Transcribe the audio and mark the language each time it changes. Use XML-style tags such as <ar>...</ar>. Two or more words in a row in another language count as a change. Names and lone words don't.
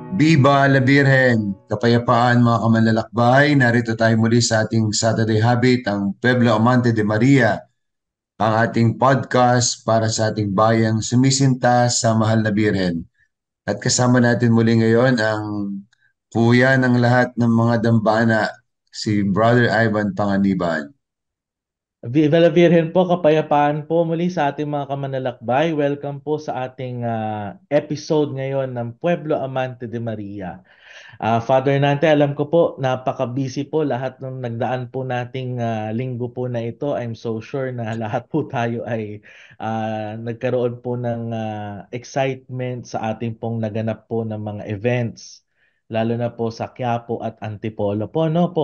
<es>Viva la Virgen!</es> <tl>Kapayapaan mga kamanlalakbay, narito tayo muli sa ating</tl> <en>Saturday Habit,</en> <tl>ang Pueblo Amante de Maria, ang ating podcast para sa ating bayang sumisinta sa mahal na Birhen. At kasama natin muli ngayon ang kuya ng lahat ng mga dambana, si Brother Ivan Panganiban.</tl> <es>Viva la Virgen</es> <tl>po, kapayapaan po muli sa ating mga kamanlalakbay. Welcome po sa ating episode ngayon ng Pueblo Amante de Maria. Father Nante, alam ko po, napaka-busy po lahat ng nagdaan po nating linggo po na ito.</tl> <en>I'm so sure</en> <tl>na lahat po tayo ay nagkaroon po ng excitement sa ating pong naganap po ng mga events, lalo na po sa Quiapo at Antipolo po, no po?</tl>